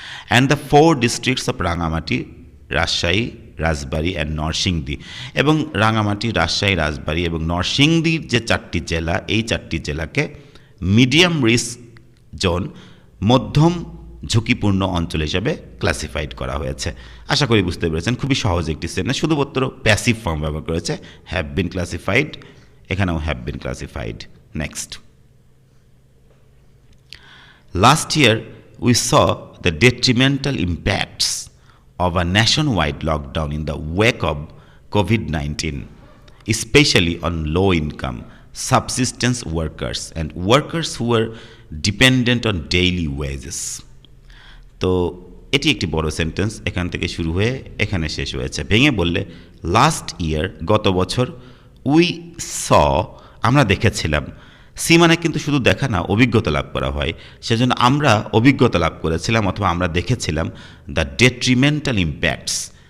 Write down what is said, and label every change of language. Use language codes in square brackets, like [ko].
[en] and the 4 districts of Rangamati, Rajshahi, Rajbari and Narsingdi, [bn] এবং রাঙামাটি, রাজশাহী, রাজবাড়ী এবং নরসিংদীর যে 4টি জেলা, এই 4টি জেলাকে মিডিয়াম রিস্ক জোন, মধ্যম ঝুঁকিপূর্ণ অঞ্চল হিসাবে ক্লাসিফাইড করা হয়েছে। আশা করি বুঝতে পেরেছেন, খুবই সহজ একটি সেন্টেন্স, শুধুমাত্র প্যাসিভ ফর্ম ব্যবহার করেছে, [en] have been classified, [bn] এখানেও have been classified. [en] Next, last year we saw the detrimental impacts of a nationwide lockdown in the wake of COVID-19, especially on low income, subsistence workers and workers who were dependent on daily wages. [bn] তো এটি একটি বড় sentence, এখান থেকে শুরু হয়ে এখানে শেষ হয়েছে। ভেঙে বললে [en] last year, [bn] গত বছর, [en] we saw [bn] আমরা দেখেছিলাম, সি মানে কিন্তু শুধু দেখা না, অভিজ্ঞতা লাভ করা হয়, সেজন্য আমরা অভিজ্ঞতা লাভ করেছিলাম অথবা আমরা দেখেছিলাম [en] The detrimental impacts.